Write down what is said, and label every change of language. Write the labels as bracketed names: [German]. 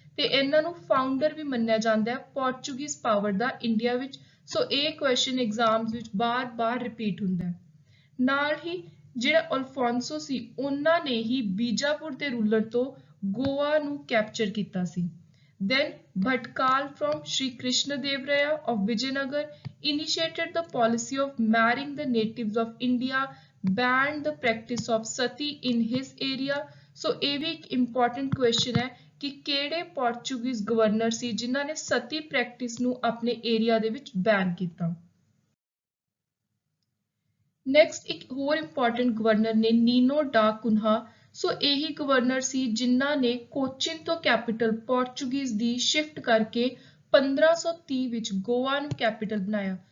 [Punjabi] ਤੇ ਇਹਨਾਂ ਨੂੰ ਫਾਊਂਡਰ ਵੀ ਮੰਨਿਆ ਜਾਂਦਾ ਹੈ ਪੋਰਚੁਗੀਜ਼ ਪਾਵਰ ਦਾ ਇੰਡੀਆ ਵਿੱਚ। ਸੋ ਇਹ ਕੁਐਸਚਨ ਐਗਜ਼ਾਮਸ ਵਿੱਚ ਬਾਰ-ਬਾਰ ਰਿਪੀਟ ਹੁੰਦਾ ਹੈ। ਨਾਲ ਹੀ ਜਿਹੜਾ ਅਲਫੋਂਸੋ ਸੀ ਉਹਨਾਂ ਨੇ ਹੀ ਬੀਜਾਪੁਰ ਦੇ ਰੂਲਰ ਤੋਂ ਗੋਆ ਨੂੰ ਕੈਪਚਰ ਕੀਤਾ ਸੀ। [English] Then Bhatkal from Sri Krishnadevaya of Vijayanagar initiated the policy of marrying the natives of India, banned the practice of sati in his area। [Punjabi] So ਇਹ ਵੀ ਇੱਕ important question ਹੈ ਕਿ ਕਿਹੜੇ ਪੋਰਚੁਗੀਜ਼ ਗਵਰਨਰ ਸੀ ਜਿਨ੍ਹਾਂ ਨੇ ਸਤੀ ਪ੍ਰੈਕਟਿਸ ਨੂੰ ਆਪਣੇ ਏਰੀਆ ਦੇ ਵਿੱਚ ਬੈਨ ਕੀਤਾ। ਨੈਕਸਟ ਇੱਕ ਹੋਰ ਇੰਪੋਰਟੈਂਟ ਗਵਰਨਰ ਨੇ ਨੀਨੋ ਡਾ ਕੁਨਹਾ। ਸੋ ਇਹੀ ਗਵਰਨਰ ਸੀ ਜਿਨ੍ਹਾਂ ਨੇ ਕੋਚੀਨ ਤੋਂ ਕੈਪੀਟਲ ਪੋਰਚੁਗੀਜ਼ ਦੀ ਸ਼ਿਫਟ ਕਰਕੇ 1530 ਵਿੱਚ ਗੋਆ ਨੂੰ ਕੈਪੀਟਲ ਬਣਾਇਆ।